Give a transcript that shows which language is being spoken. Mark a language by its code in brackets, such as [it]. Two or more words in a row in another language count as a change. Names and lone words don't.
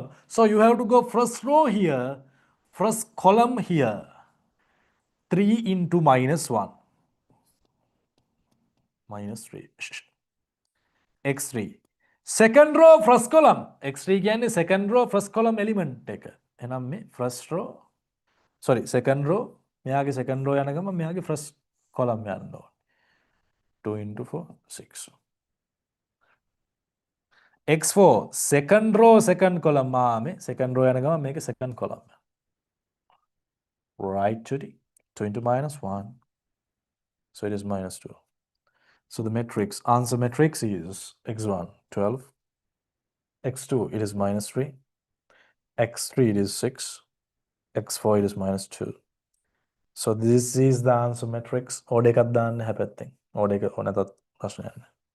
[en] So you have to go first row here, first column here. 3 into minus 1. Minus 3. x3. Second row, first column. x3 කියන්නේ second row, first column element එක. [si] එහෙනම් මේ [en] first row, sorry, second row, [si] මෙයාගේ [en] second row [si] යන ගමන් මෙයාගේ [en] first column [si] යන්න ඕන. [en] 2 into 4, 6. x4, second row, second column. මේ second row [si] යන ගමන් මේකේ [en] second column. Right, Judy? 2 into minus 1. So it is minus 2. So the matrix, answer matrix is x1, 12. x2, it is minus 3. x3, it is 6. x4, it is minus 2. So this is the answer matrix. [si] Order එකක් දාන්න හැපැත්තෙන්. Order එක නැතත් ප්‍රශ්නයක් නෑ.